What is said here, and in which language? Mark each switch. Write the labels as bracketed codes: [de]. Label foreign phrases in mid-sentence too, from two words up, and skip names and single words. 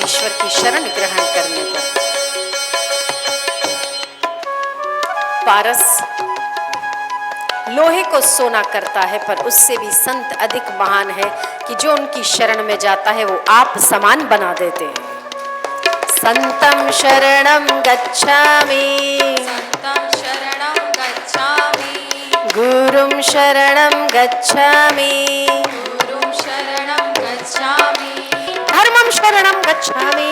[hi] ईश्वर की शरण ग्रहण करने पर पारस लोहे को सोना करता है, पर उससे भी संत अधिक महान है कि जो उनकी शरण में जाता है वो आप समान बना देते हैं। [sa] संतं शरणं गच्छामि, संतं शरणं गच्छामि, गुरुं शरणं गच्छामि, गुरुं शरणं गच्छामि, धर्मं शरणं गच्छामि,